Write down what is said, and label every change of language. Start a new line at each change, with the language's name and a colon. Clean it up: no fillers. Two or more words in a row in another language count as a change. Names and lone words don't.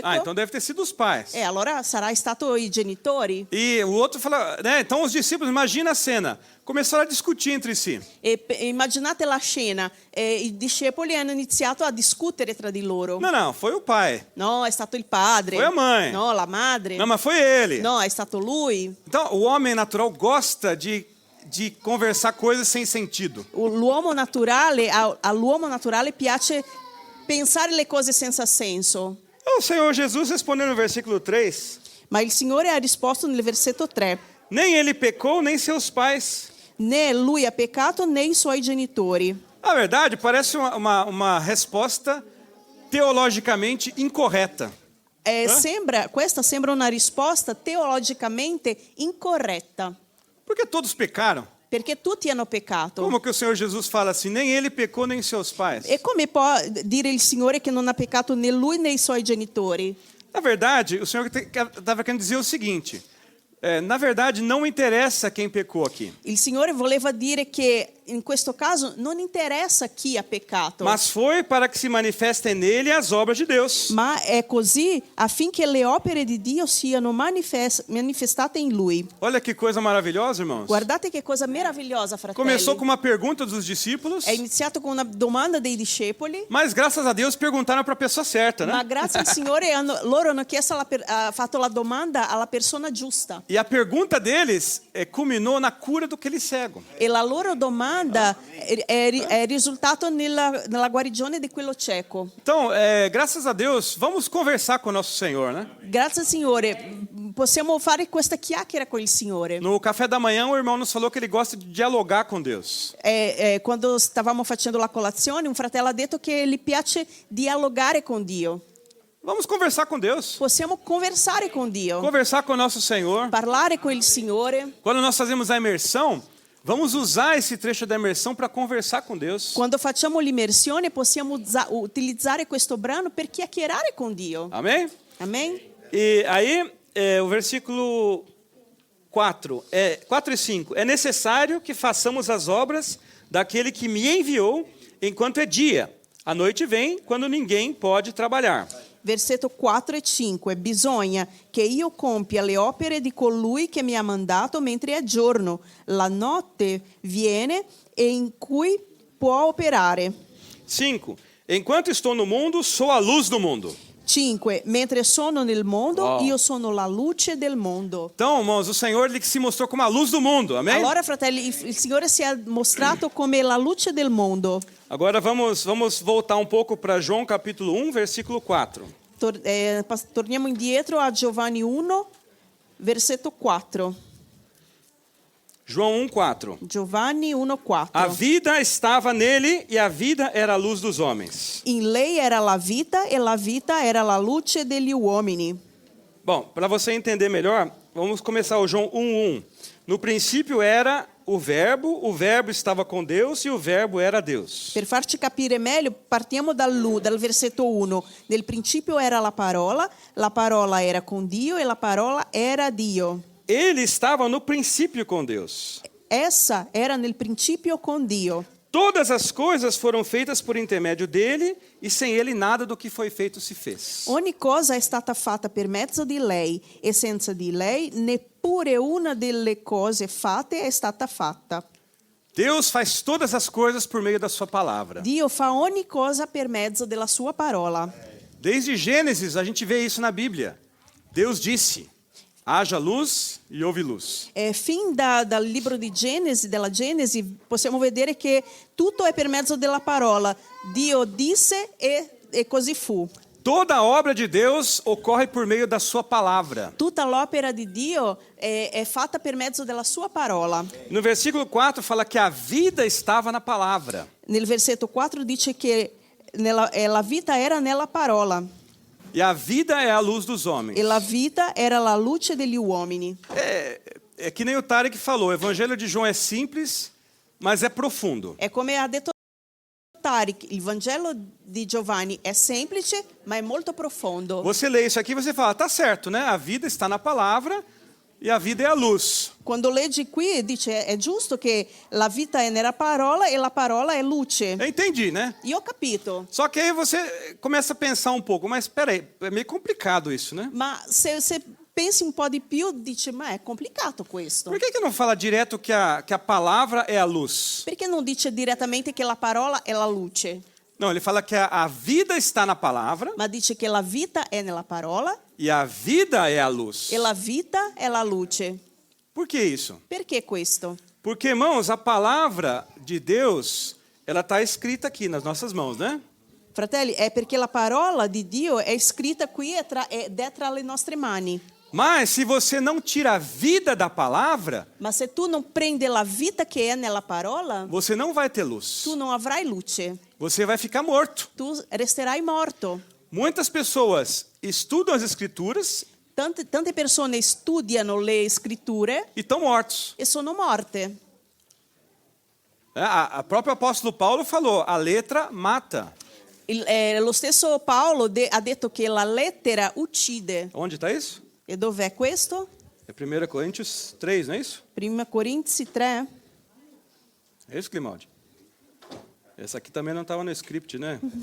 Portuguese: Ah, então deve ter sido os pais.
Italian: E allora sarà stato i genitori.
Portuguese: E o outro fala, né? Então os discípulos, imagina a cena, começaram a discutir entre si.
Italian: E immaginate la scena, i discepoli hanno iniziato a discutere tra di loro.
Portuguese: Não, foi o pai.
Italian: No, è stato il padre.
Portuguese: Foi a mãe.
Italian: No, la madre.
Portuguese: Não, mas foi ele.
Italian: No, è stato lui.
Portuguese: Então o homem natural gosta de conversar coisas sem sentido.
Italian: L'uomo naturale, all'uomo naturale piace pensare le cose senza senso.
Portuguese: O Senhor Jesus respondeu no versículo 3,
Italian: Ma il Signore ha risposto nel versetto 3.
Portuguese: nem ele pecou, nem seus pais.
Italian: Né lui ha peccato né i suoi genitori.
Portuguese: Na verdade, parece uma resposta teologicamente incorreta.
Italian: Questa sembra una risposta teologicamente incorretta.
Portuguese: Porque todos pecaram.
Italian: Perché tutti hanno peccato.
Portuguese: Como que o Senhor Jesus fala assim, nem ele pecou, nem seus pais?
Italian: E come può dire il Signore che non ha peccato né lui né i suoi genitori?
Portuguese: Na verdade, o Senhor estava querendo dizer o seguinte, na verdade não interessa quem pecou aqui.
Italian: Il Signore voleva dire che in questo caso non interessa chi ha peccato.
Portuguese: Mas foi para que se manifestem nele as obras de Deus.
Italian: Ma è così affinché le opere di Dio siano manifestate in Lui.
Portuguese: Olha que coisa maravilhosa, irmãos.
Italian: Guardate che cosa meravigliosa, fratelli.
Portuguese: Começou com uma pergunta dos discípulos,
Italian: È iniziato con una domanda dei discepoli,
Portuguese: mas graças a Deus perguntaram para a pessoa certa, né?
Italian: ma grazie al Signore loro hanno chiesto fatto la domanda alla persona giusta.
Portuguese: E a pergunta deles culminou na cura daquele cego.
Italian: E la loro domanda è risultato nella guarigione di quello cieco.
Portuguese: Então, graças a Deus, vamos conversar com o nosso Senhor, né?
Italian: Grazie al Signore, possiamo fare questa chiacchiera con il Signore.
Portuguese: No café da manhã, o irmão nos falou que ele gosta de dialogar com Deus.
Italian: Quando stavamo facendo la colazione, un fratello ha detto che gli piace dialogare con Dio.
Portuguese: Vamos conversar com Deus.
Italian: Possiamo conversare con Dio,
Portuguese: Conversar com o nosso Senhor.
Italian: parlare con il Signore.
Portuguese: Quando nós fazemos a imersão, vamos usar esse trecho da imersão para conversar com Deus.
Italian: Quando facciamo l'immersione possiamo utilizzare questo brano per chiacchierare con Dio.
Portuguese: Amém?
Italian: Amen?
Portuguese: E aí, o versículo 4 e 5. É necessário que façamos as obras daquele que me enviou enquanto é dia. A noite vem quando ninguém pode trabalhar.
Italian: Versetto 4 e 5. Bisogna che io compia le opere di colui che mi ha mandato mentre è giorno. La notte viene e in cui può operare.
Portuguese: 5. Enquanto estou no mundo, sou a luz do mundo.
Italian: 5. Mentre sono nel mondo, io sono la luce del mondo.
Portuguese: Então, irmãos, o Senhor ele se mostrou como a luz do mundo. Amém?
Italian: Allora, fratelli, il Signore si è mostrato come la luce del mondo.
Portuguese: Agora vamos voltar um pouco para João capítulo 1, versículo 4.
Italian: Torniamo indietro a Giovanni 1, versetto 4.
Portuguese: João 1, 4.
Italian: Giovanni 1, 4.
Portuguese: A vida estava nele e a vida era a luz dos homens.
Italian: In lei era la vita e la vita era la luce degli uomini.
Portuguese: Bom, para você entender melhor, vamos começar o João 1:1. No princípio era o verbo estava com Deus e o verbo era Deus.
Italian: Per farci capire meglio, partiamo dal versetto 1. Nel principio era la parola era con Dio e la parola era Dio.
Portuguese: Ele estava no princípio com Deus.
Italian: Essa era nel principio con Dio.
Portuguese: Todas as coisas foram feitas por intermédio dele e sem ele nada do que foi feito se fez.
Italian: Ogni cosa è stata fatta per mezzo di lei e senza di lei neppure una delle cose fatte è stata fatta.
Portuguese: Deus faz todas as coisas por meio da sua palavra.
Italian: Dio fa ogni cosa per mezzo della sua parola.
Portuguese: Desde Gênesis a gente vê isso na Bíblia. Deus disse: haja luz e houve luz.
Italian: Fin dal libro di della Genesi, possiamo vedere che tutto è per mezzo della parola. Dio disse e così fu.
Portuguese: Toda a obra de Deus ocorre por meio da sua palavra.
Italian: Tutta l'opera di Dio è fatta per mezzo della sua parola.
Portuguese: No versículo 4 fala que a vida estava na palavra.
Italian: Nel versetto 4 dice che la vita era nella parola.
Portuguese: E a vida é a luz dos homens.
Italian: E la vita era la luce degli uomini.
Portuguese: É que nem o Tarek falou, o evangelho de João é simples, mas é profundo.
Italian: È come ha detto Tarek, il Vangelo di Giovanni è semplice, ma è molto profondo.
Portuguese: Você lê isso aqui e você fala, tá certo, né? A vida está na palavra, e a vida é a luz.
Italian: Quando leggi qui dice è giusto che la vita è nella parola e la parola è luce.
Portuguese: Eu entendi, né?
Italian: Io ho capito.
Portuguese: Só que aí você começa a pensar um pouco, mas peraí, é meio complicado isso, né?
Italian: Ma se pensi un po' di più, dici, ma è complicato questo.
Portuguese: Por que não fala direto que a palavra é a luz?
Italian: Perché non dice direttamente che la parola è la luce,
Portuguese: Não, ele fala que a vida está na palavra
Italian: ma dice che la vita è nella parola
Portuguese: e a vida é a luz.
Italian: e la vita è la luce.
Portuguese: Por que isso?
Italian: Perché questo?
Portuguese: Porque, irmãos, a palavra de Deus, ela está escrita aqui nas nossas mãos, né?
Italian: Fratelli, è perché la parola di Dio è scritta qui ed è tra le nostre mani.
Portuguese: Mas se você não tira a vida da palavra,
Italian: Ma se tu non prendi la vita che è nella parola,
Portuguese: você não vai ter luz.
Italian: tu non avrai luce,
Portuguese: Você vai ficar morto.
Italian: tu resterai morto.
Portuguese: Muitas pessoas estudam as escrituras
Italian: Tante persone studiano le scritture
Portuguese: e estão mortos.
Italian: e sono morte.
Portuguese: A próprio apóstolo Paulo falou, a letra mata.
Italian: Lo stesso Paolo ha detto che la lettera uccide.
Portuguese: Onde está isso?
Italian: E dov'è questo?
Portuguese: É 1 Coríntios 3, não é isso?
Italian: 1 Corinzi 3.
Portuguese: É isso, Climaldi? Essa aqui também não estava no script, né?